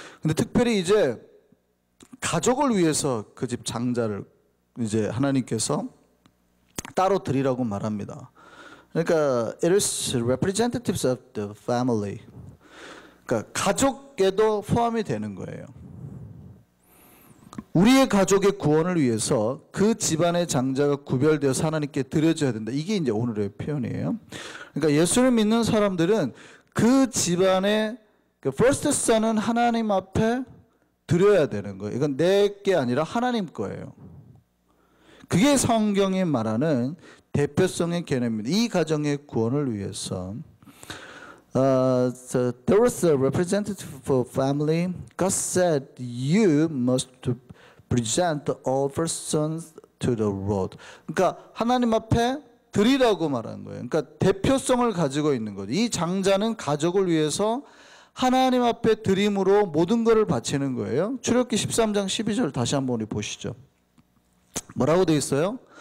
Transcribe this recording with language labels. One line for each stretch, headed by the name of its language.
Korean: 근데 특별히 이제 가족을 위해서 그 집 장자를 이제 하나님께서 따로 드리라고 말합니다. 그러니까
English: it is representatives of the family.
Korean: 그러니까 가족에도 포함이 되는 거예요. 우리의 가족의 구원을 위해서 그 집안의 장자가 구별되어서 하나님께 드려져야 된다. 이게 이제 오늘의 표현이에요. 그러니까 예수를 믿는 사람들은 그 집안의 first son은 하나님 앞에 드려야 되는 거예요. 이건 내 게 아니라 하나님 거예요. 그게 성경이 말하는 대표성의 개념입니다. 이 가정의 구원을 위해서.
English: So there was a representative for family. God said, "You must present all persons to the Lord."
Korean: 그러니까 하나님 앞에 드리라고 말한 거예요. 그러니까 대표성을 가지고 있는 거죠. 이 장자는 가족을 위해서 하나님 앞에 드림으로 모든 것을 바치는 거예요. 출애굽기 13장 12절 다시 한번 우리 보시죠. 뭐라고 되어 있어요?